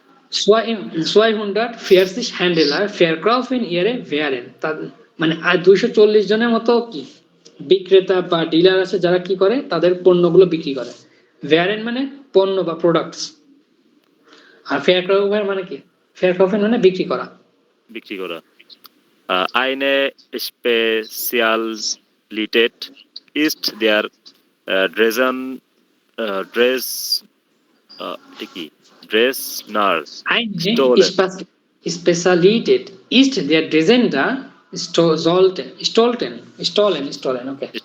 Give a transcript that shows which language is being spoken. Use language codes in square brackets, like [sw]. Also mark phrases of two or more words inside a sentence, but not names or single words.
[de] 240 Händler verkaufen ihre Waren। [bn] মানে 240 জনের মতো কি বিক্রেতা বা ডিলার আছে যারা কি করে তাদের পণ্যগুলো বিক্রি করে। Waren মানে পণ্য বা প্রোডাক্টস, আর verkaufen মানে কি? verkaufen মানে বিক্রি করা। [de] Eine Spezialität ist der Dresdner Eine Spezialität ist der Dresdner Stollen, okay.